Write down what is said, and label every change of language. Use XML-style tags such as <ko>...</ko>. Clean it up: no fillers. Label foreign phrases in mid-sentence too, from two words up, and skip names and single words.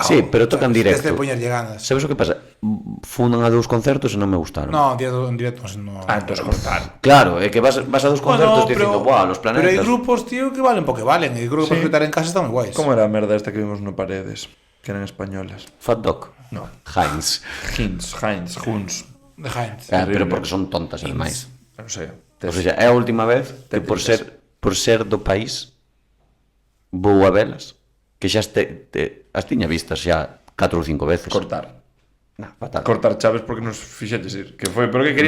<gl>Sí, pero tocan directo. Tens de poñerlle ganas. Sabes o que pasa? Fundan a 2 concertos e non me gustaron. No, en directo no. Entonces cortar. Claro, é que vas a 2 concertos dicindo, buah, los Pero hai planetas. grupos, tío, que valen porque valen. E creo que para escoitar en casa están moi guais. Como era a merda esta que vimos no Paredes? Que eran españolas. Fat Dog. No. Heinz. Heinz, Huns. De Heinz. Pero porque son tontas, ademais. Non sei. O sea, é a última vez que por ser do país vou a velas, que xa as tiña vistas xa 4 ou 5 veces. Cortar. Nah, fatal. cortar chaves porque nos fixeches ir. Que foi, pero que querías</gl>